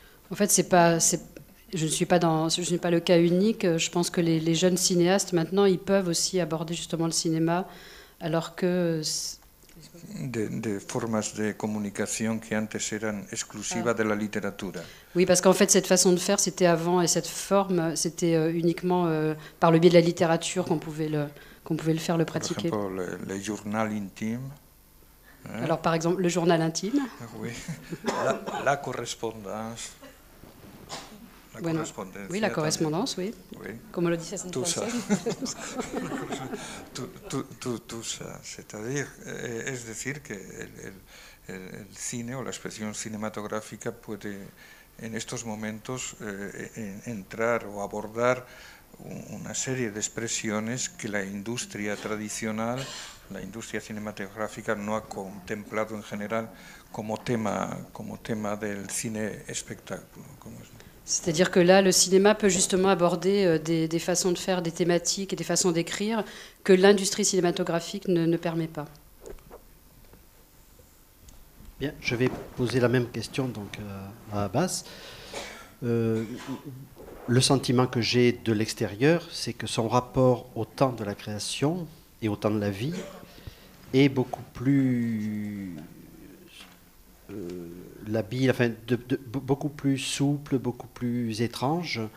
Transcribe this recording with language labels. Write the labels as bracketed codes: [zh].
[fr] En fait, je ne suis pas le cas unique. Je pense que les jeunes cinéastes maintenant, ils peuvent aussi aborder justement le cinéma, alors que [es] de formas de comunicación que antes eran exclusivas de la literatura. [fr] Oui, parce qu'en fait, cette façon de faire, c'était avant, et cette forme, c'était uniquement par le biais de la littérature qu'on pouvait le faire, le pratiquer. Par exemple, le journal intime. Hein? Alors, par exemple, le journal intime. Oui, la correspondance. [es] Bueno, [fr] oui, la correspondance, oui. [es] Como lo dices en [fr] français. Tout ça, c'est-à-dire, [es] es decir, que el cine o la expresión cinematográfica puede en estos momentos entrar o abordar una serie de expresiones que la industria tradicional, la industria cinematográfica no ha contemplado en general como tema del cine espectáculo. [fr] C'est-à-dire que là, le cinéma peut justement aborder des façons de faire, des thématiques et des façons d'écrire que l'industrie cinématographique ne permet pas. Bien, je vais poser la même question donc à Abbas. Le sentiment que j'ai de l'extérieur, c'est que son rapport au temps de la création et au temps de la vie est beaucoup plus labile, enfin, beaucoup plus souple, beaucoup plus étrange.